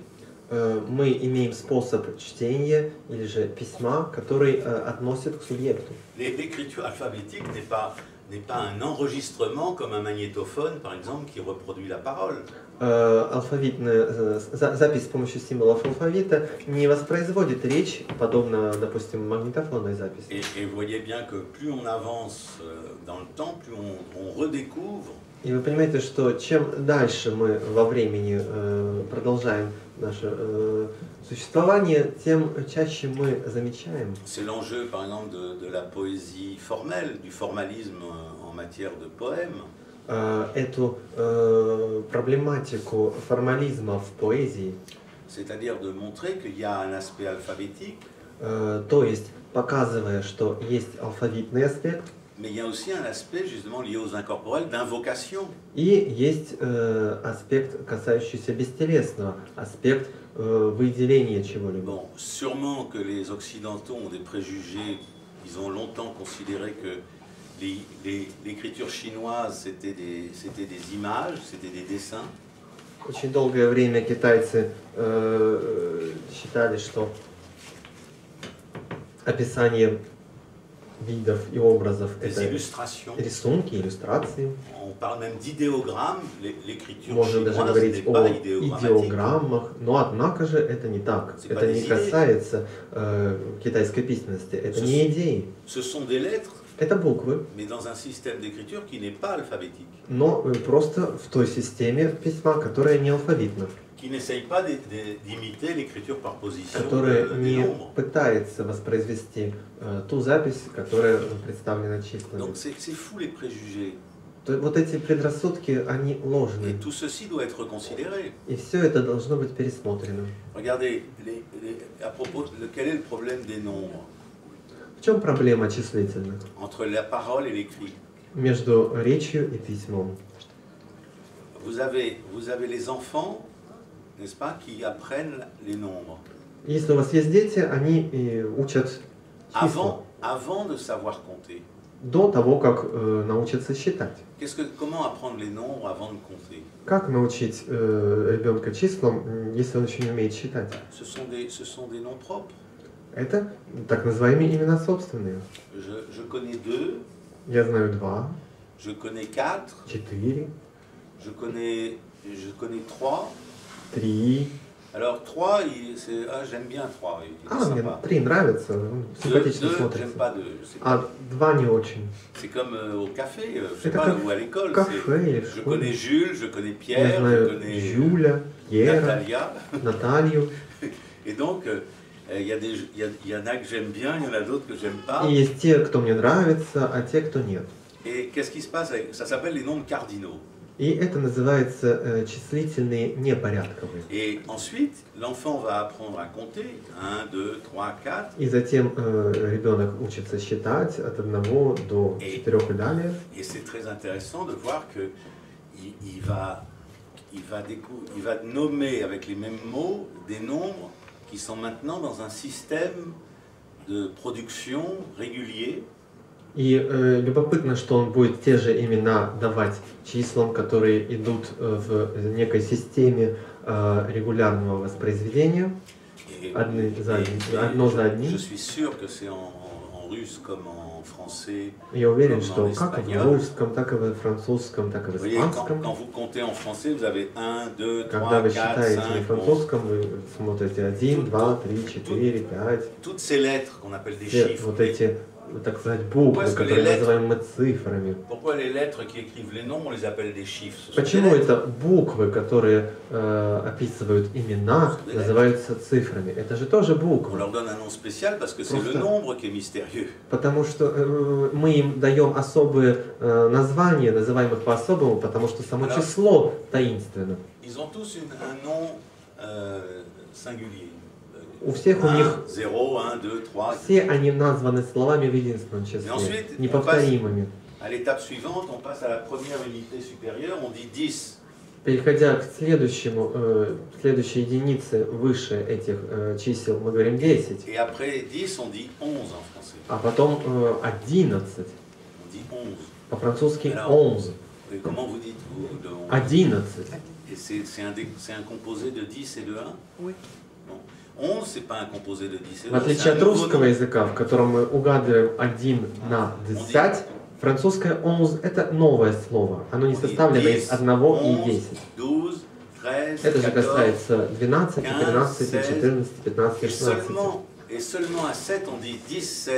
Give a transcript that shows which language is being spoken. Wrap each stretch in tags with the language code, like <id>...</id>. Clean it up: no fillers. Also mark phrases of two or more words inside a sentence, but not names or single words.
<ru>мы имеем способ чтения или же письма, который относит к субъекту.</ru> <fr>L'écriture alphabétique n'est pas un enregistrement comme un magnétophone, par exemple, qui reproduit la parole.</fr> <ru>Алфавитная запись с помощью символов алфавита не воспроизводит речь, подобно, допустим, магнитофонной записи.</ru> <fr>Et vous voyez bien que plus on avance dans le temps, plus on redécouvre.</fr> <ru>И вы понимаете, что чем дальше мы во времени продолжаем наше существование, тем чаще мы замечаем.</ru> <fr>C'est l'enjeu, par exemple, de la poésie formelle, du formalisme en matière de poème.</fr> <ru>Эту проблематику формализма в поэзии.</ru> <fr>C'est-à-dire de montrer qu'il y a un aspect alphabétique.</fr> <ru>То есть, показывая, что есть алфавитный аспект.</ru> <fr>Mais il y a aussi un aspect justement lié aux incorporels d'invocation.</fr> <ru>И есть аспект, касающийся бестелесного, аспект выделения чего-либо.</ru> <fr>Bon, sûrement que les Occidentaux ont des préjugés. Ils ont longtemps considéré que l'écriture chinoise c'était des images, c'était des dessins.</fr> <ru>Очень долгое время китайцы считали, что описание видов и образов,</ru> <fr>des</fr> <ru>это</ru> <fr>illustrations.</fr> <ru>рисунки, иллюстрации.</ru> <fr>On parle même d'idéogrammes. L'écriture</fr> <ru>Можно даже</ru> <fr>chinoise</fr> <ru>говорить</ru> <fr>n'est</fr> <ru>о</ru> <fr>pas idéogrammatique.</fr> <ru>идеограммах, но однако же это не так.</ru> <fr>C'est</fr> <ru>Это</ru> <fr>pas</fr> <ru>не</ru> <fr>des idées.</fr> <ru>касается китайской письменности. Это</ru> <fr>Ce</fr> <ru>не идеи.</ru> <fr>Ce sont des lettres,</fr> <ru>Это буквы,</ru> <fr>mais dans un système d'écriture qui n'est pas alphabétique,</fr> <ru>но просто в той системе письма, которая не алфавитна,</ru> <fr>qui n'essaye pas d'imiter l'écriture par position</fr> <ru>которая</ru> <fr>des</fr> <ru>не</ru> <fr>nombres.</fr> <ru>пытается воспроизвести ту запись, которая представлена числами.</ru> <fr>Donc c'est fou les préjugés.</fr> <ru>Вот эти предрассудки, они</ru> <fr>Et</fr> <ru>ложны.</ru> <fr>tout ceci doit être considéré.</fr> <ru>И все это должно быть пересмотрено.</ru> <fr>Regardez, à propos, quel est le problème des nombres</fr> <ru>В чем проблема числительных?</ru> <fr>entre la parole et l'écrit?</fr> <ru>Между речью и письмом.</ru> <fr>Vous avez les enfants, n'est-ce pas, qui apprennent les nombres</fr> <ru>Если у вас есть дети, они учат числа</ru> <fr>avant de savoir compter.</fr> <ru>до того, как научатся считать.</ru> <fr>Comment apprendre les nombres avant de compter?</fr> <ru>Как научить ребенка числам, если он еще не умеет считать?</ru> <fr>Ce sont des noms propres.</fr> <ru>Это так называемые имена собственные.</ru> <fr>Je connais 2.</fr> <ru>Я знаю 2,</ru> <fr>Je connais 4.</fr> <ru>4,</ru> <fr>Je connais 3.</fr> <ru>3.</ru> <fr>Alors 3, j'aime bien 3.</fr> <ru>Мне 3 нравится, симпатично</ru> <fr>2, j'aime</fr> <ru>смотрится.</ru> <fr>pas 2.</fr> <ru>А 2 не очень.</ru> <fr>C'est comme au café, je sais</fr> <ru>Это</ru> <fr>pas,</fr> <ru>как</ru> <fr>ou à l'école.</fr> <ru>в кафе или в</ru> <fr>Je</fr> <ru>школе.</ru> <fr>connais Jules, je connais</fr> <ru>Я</ru> <fr>Pierre, je</fr> <ru>знаю</ru> <fr>connais</fr> <ru>Жюля, Пьера,</ru> <fr>Natalia.</fr> <ru>Наталью.</ru> <fr>Et donc, il y en a que j'aime bien, il y en a d'autres que j'aime pas.</fr> <ru>И есть те, кто мне нравится, а те, кто нет.</ru> <fr>Et qu'est-ce qui se passe Ça s'appelle les nombres cardinaux.</fr> <ru>И это называется числительные непорядковые.</ru> <fr>Et ensuite, l'enfant va apprendre à compter 1, 2, 3, 4.</fr> <ru>И затем ребенок учится считать от 1 до 4 и далее.</ru> <fr>Et c'est très intéressant de voir que il va nommer avec les mêmes mots des nombres qui sont maintenant dans un système de production régulier.</fr> <ru>И любопытно, что он будет те же имена давать числам, которые идут в некой системе регулярного воспроизведения, одно за одним.</ru> <fr>Je suis sûr que c'est en russe comme en français.</fr> <ru>Я уверен, что как в русском, так и в французском, так и в испанском.</ru> <fr>Quand vous comptez en français, vous avez 1, 2, 3, 4, 5.</fr> <ru>Когда вы считаете на французском, вы смотрите 1, 2, 3, 4, 5.</ru> <fr>Toutes ces lettres qu'on appelle des</fr> <ru>Все</ru> <fr>chiffres.</fr> <ru>вот эти, так сказать, буквы, которые называем мы цифрами.</ru> <fr>Pourquoi les lettres qui écrivent les noms, on les appelle des chiffres?</fr> <ru>Почему это буквы, которые описывают имена, называются цифрами? Это же тоже</ru> <fr>On</fr> <ru>буквы.</ru> <fr>leur donne un nom spécial parce que c'est le nombre qui est mystérieux.</fr> <ru>Потому что мы им даем особые названия, называем их по-особому, потому что само число таинственно.</ru> <fr>Ils ont tous un nom singulier.</fr> <ru>У всех у них 0, 1, 2, 3. все они названы словами в единственном числе, неповторимыми.</ru> <fr>À l'étape suivante, on passe à la première unité supérieure, on dit 10.</fr> <ru>Переходя к следующей единице выше этих чисел, мы говорим 10.</ru> <fr>Et après 10, on dit 11 en français.</fr> <ru>А потом 11.</ru> <fr>On dit 11.</fr> <ru>По-французски 11.</ru> <fr>Et comment vous dites vous</fr> <ru>11.</ru> <fr>Et c'est un composé de 10 et de 1? Oui. Bon. 11, c'est pas un composé de 10 et de 1.</fr> <ru>В отличие от русского языка, в котором мы угадываем 1 на 10, французское 11 это новое слово. Оно не составлено из 1 и 10. 12, 13, Это же 14, касается 12, 13, 14, 15,</ru> <fr>et 16. seulement à 7, on dit 17,</fr>